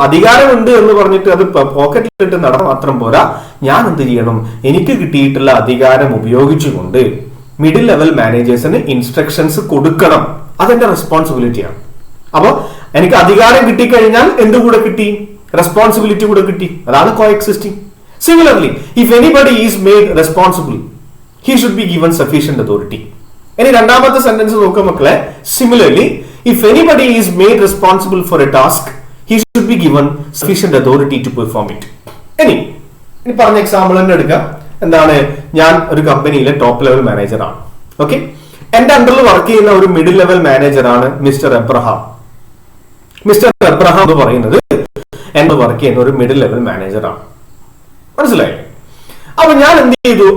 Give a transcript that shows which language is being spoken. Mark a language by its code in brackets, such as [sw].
[ml] അധികാരമുണ്ട് എന്ന് പറഞ്ഞിട്ട് അത് പോക്കറ്റിലിട്ട് നടന്ന മാത്രം പോരാ, ഞാൻ എന്ത് ചെയ്യണം? എനിക്ക് കിട്ടിയിട്ടുള്ള അധികാരം ഉപയോഗിച്ചുകൊണ്ട് മിഡിൽ ലെവൽ മാനേജേഴ്സിന് ഇൻസ്ട്രക്ഷൻസ് കൊടുക്കണം. അതെന്റെ റെസ്പോൺസിബിലിറ്റിയാണ്. അപ്പൊ എനിക്ക് അധികാരം കിട്ടിക്കഴിഞ്ഞാൽ എന്തുകൂടെ കിട്ടി? റെസ്പോൺസിബിലിറ്റി കൂടെ കിട്ടി. അതാണ് കോഎക്സിസ്റ്റിംഗ്. [en] Similarly, if anybody is made responsible, he should be given sufficient authority. [ml] ഇനി രണ്ടാമത്തെ സെന്റൻസ് നോക്കുക മക്കളെ. [en] Similarly, if anybody is made responsible for a task, he should be given sufficient authority to perform it. [ml] ഇനി പറഞ്ഞ example തന്നെ എടുക്കാം. എന്താണ്? ഞാൻ ഒരു കമ്പനിയിലെ ടോപ്പ് ലെവൽ മാനേജറാണ്. ഓക്കെ, എന്റെ അണ്ടറിൽ വർക്ക് ചെയ്യുന്ന ഒരു മിഡിൽ ലെവൽ മാനേജറാണ് മിസ്റ്റർ എബ്രഹാം. മിസ്റ്റർ എബ്രഹാം എന്ന് പറയുന്നത് എന്റെ വർക്ക് ചെയ്യുന്ന ഒരു മിഡിൽ ലെവൽ മാനേജറാണ്. മനസ്സിലായി? അപ്പൊ ഞാൻ എന്ത് ചെയ്തു?